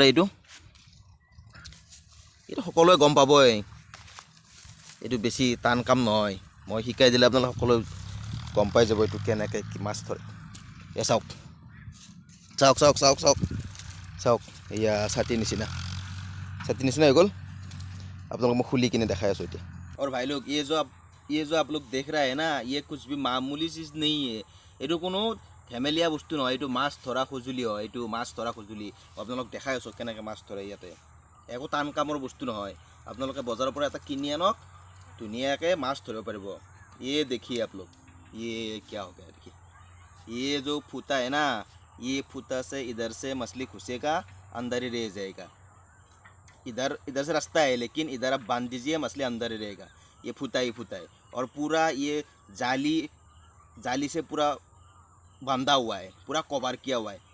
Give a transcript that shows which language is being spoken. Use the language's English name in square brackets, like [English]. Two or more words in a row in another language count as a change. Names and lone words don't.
[Assamese] এইটো সকলোৱে গম পাবই, এইটো বেছি টান কাম নহয়। মই শিকাই দিলে আপোনালোকে সকলোৱে গম পাই যাব এইটো কেনেকৈ কি মাছ ধৰে। এ চাওক চাওক চাওক চাওক চাওক চাওক, এয়া ছাতিৰ নিচিনা হৈ গ'ল। আপোনালোক মই খুলি কিনে দেখাই আছোঁ এতিয়া। [Hindi] और भाई लोग, ये जो आप लोग देख रहे हैं ना, ये कुछ भी मामूली चीज़ नहीं है। [Assamese] এইটো কোনো ধেমেলীয়া বস্তু নহয়, এইটো মাছ ধৰা সঁজুলি হয়। এইটো মাছ ধৰা সঁজুলি আপোনালোক দেখাই আছোঁ কেনেকৈ মাছ ধৰে। ইয়াতে একো টান কামৰ বস্তু নহয়। আপোনালোকে বজাৰৰ পৰা এটা কিনি আনক, ধুনীয়াকৈ মাছ ধৰিব পাৰিব। [Hindi] ये देखिए आप लोग, ये क्या हो गया देखिए, ये जो फूता है ना, ये फूता से इधर से मछली घुसेगा, अंदर ही रह जाएगा। इधर से रास्ता है, लेकिन इधर आप बांध दीजिए, मछली अंदर ही रहेगा। ये फूता ही फूता है, और पूरा ये जाली से पूरा बांधा हुआ है, पूरा कवर किया हुआ है।